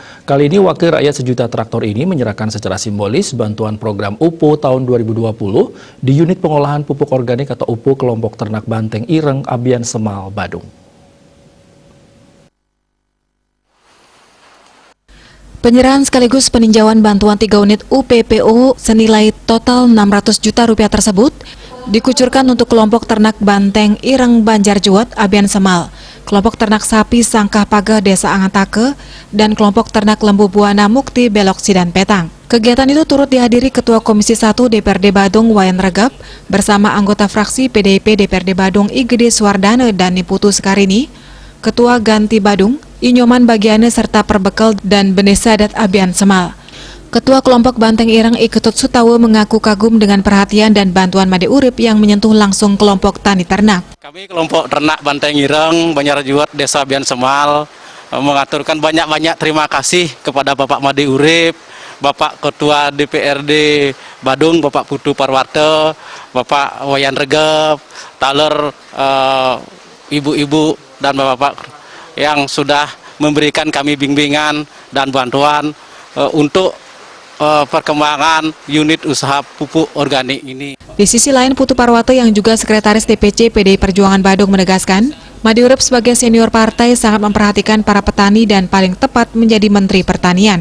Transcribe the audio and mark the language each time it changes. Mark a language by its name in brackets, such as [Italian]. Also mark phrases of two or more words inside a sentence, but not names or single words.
[Indonesian] Kali ini Wakil Rakyat Sejuta Traktor ini menyerahkan secara simbolis bantuan program UPO tahun 2020 di unit pengolahan pupuk organik atau UPO kelompok ternak Banteng Ireng, Abian Semal, Badung. Penyerahan sekaligus peninjauan bantuan 3 unit UPPO senilai total 600 juta rupiah tersebut dikucurkan untuk kelompok ternak Banteng Ireng Banjarjuat Abian Semal, kelompok ternak sapi Sangkah Pageh Desa Angatake, dan kelompok ternak lembu Buana Mukti Belok Sidan Petang. Kegiatan itu turut dihadiri Ketua Komisi 1 DPRD Badung Wayan Regap bersama anggota fraksi PDIP DPRD Badung Igede Suwardane dan Niputu Sekarini, Ketua Ganti Badung, Inyoman Bagiane serta Perbekal dan Benesadat Abian Semal. Ketua kelompok Banteng Ireng Iketut Sutawe mengaku kagum dengan perhatian dan bantuan Made Urip yang menyentuh langsung kelompok tani ternak. Kami kelompok ternak Banteng Ireng Banjarjuat Desa Abian Semal mengaturkan banyak-banyak terima kasih kepada Bapak Made Urip, Bapak Ketua DPRD Badung, Bapak Putu Parwata, Bapak Wayan Regap, taler ibu-ibu dan bapak-bapak yang sudah memberikan kami bimbingan dan bantuan untuk perkembangan unit usaha pupuk organik ini. Di sisi lain, Putu Parwata yang juga Sekretaris DPC PDI Perjuangan Badung menegaskan, Made Urip sebagai senior partai sangat memperhatikan para petani dan paling tepat menjadi Menteri Pertanian.